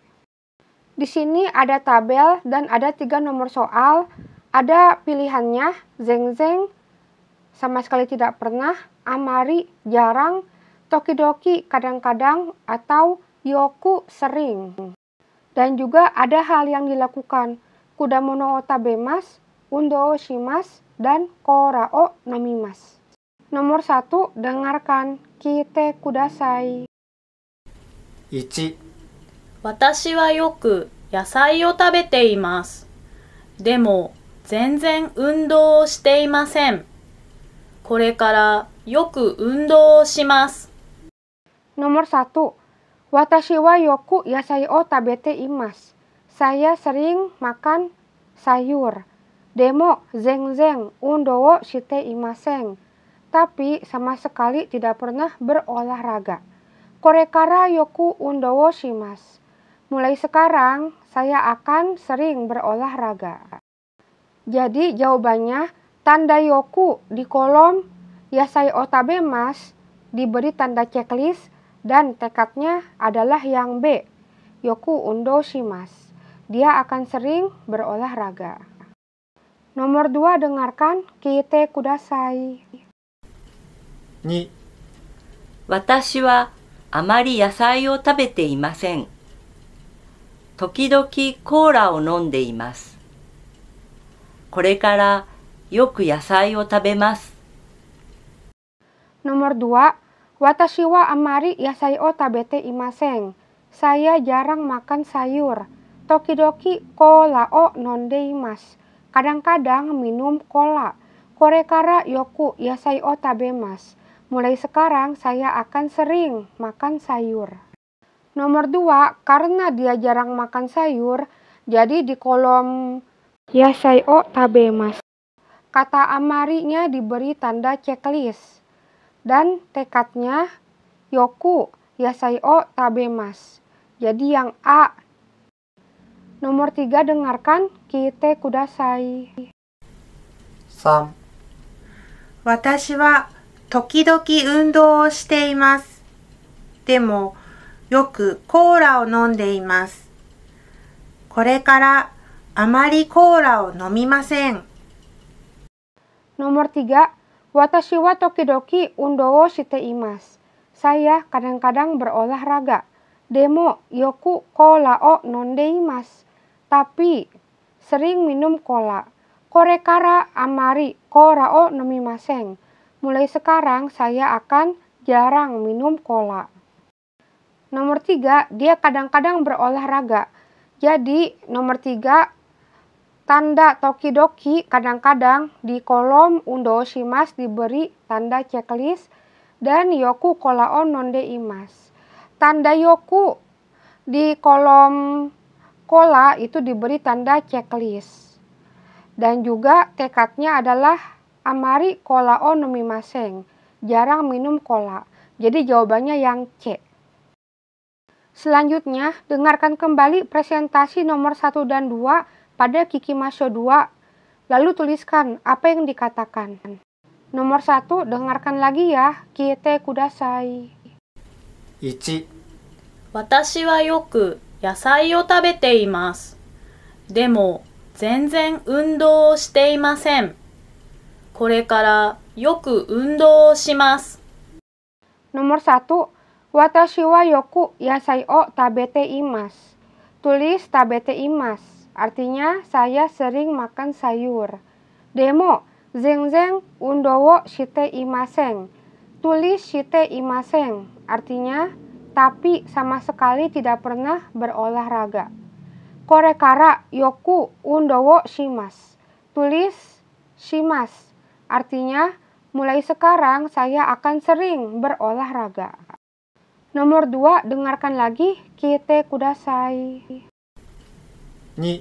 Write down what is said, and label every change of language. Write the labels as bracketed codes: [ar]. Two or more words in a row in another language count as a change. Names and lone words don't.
[id] Di sini ada tabel dan ada 3 nomor soal. Ada pilihannya, zeng-zeng, sama sekali tidak pernah, amari, jarang, tokidoki, kadang-kadang, atau yoku, sering. Dan juga ada hal yang dilakukan, [ja] 果物を食べます、運動をします, [id] dan [ja] コーラを飲みます. [id] Nomor 1, dengarkan, [ja] 聞いてください. 1、私はよく野菜を食べています。でも全然運動をしていません。これからよく運動をします。 [id] Nomor 1, [ja] 私はよく野菜を食べています. [id] Saya sering makan sayur. [ja] でも全然運動をしていません. [id] Tapi sama sekali tidak pernah berolahraga. [ja] これからよく運動をします. [id] Mulai sekarang, saya akan sering berolahraga. Jadi jawabannya, tanda yoku di kolom [ja] 野菜を食べます [id] diberi tanda checklist dan tekadnya adalah yang B, [ja] よく運動します. [id] Dia akan sering berolahraga. Nomor 2, dengarkan, [ja] 聞いてください. 2、私はあまり野菜を食べていません。時々コーラを飲んでいます。これからよく野菜を食べます。 [id] Nomor 2, [ja] 私はあまり野菜を食べていません. [id] Saya jarang makan sayur. [ja] 時々コーラを飲んでいます. [id] Kadang-kadang minum cola. [ja] これからよく野菜を食べます. [id] Mulai sekarang saya akan sering makan sayur. Nomor 2, karena dia jarang makan sayur, jadi di kolom [ja] 野菜を食べます, [id] kata amarinya diberi tanda checklist. Dan tekadnya [ja] よく野菜を食べます. [id] Jadi yang A. Nomor 3, dengarkan, [ja] 聞いてください. 3、私は時々運動をしています。でも、 よくコーラを飲んでいます。これからあまりコーラを飲みません。 [id] Nomor 3, [ja] 私は時々運動をしています. [id] Saya kadang-kadang berolahraga. [ja] でもよくコーラを飲んでいます. [id] Tapi sering minum cola. [ja] これからあまりコーラを飲みません. [id] Mulai sekarang saya akan jarang minum cola. Nomor 3, dia kadang-kadang berolahraga. Jadi nomor 3, tanda tokidoki kadang-kadang di kolom [ja] 運動します [id] diberi tanda checklist dan [ja] よくコーラを飲んでいます. [id] Tanda yoku di kolom cola itu diberi tanda checklist. Dan juga tekadnya adalah [ja] あまりコーラを飲みません. [id] Jarang minum cola. Jadi jawabannya yang C. Selanjutnya, dengarkan kembali presentasi nomor 1 dan 2 pada Kikimasho 2. Lalu tuliskan apa yang dikatakan. Nomor 1, dengarkan lagi ya. [ja] 聞いてください. 1、私はよく野菜を食べています。でも全然運動をしていません。これからよく運動をします。 [id] Nomor 1, [ja] 私はよく野菜を食べています. [id] Tulis [ja] 食べています, [id] artinya saya sering makan sayur. [ja] でも、全然運動をしていません. [id] Tulis [ja] していません, [id] artinya tapi sama sekali tidak pernah berolahraga. [ja] これからよく運動をします. [id] Tulis shimasu, artinya mulai sekarang saya akan sering berolahraga. Nomor 2, dengarkan lagi. [ja] 聞いてください. [id] 2、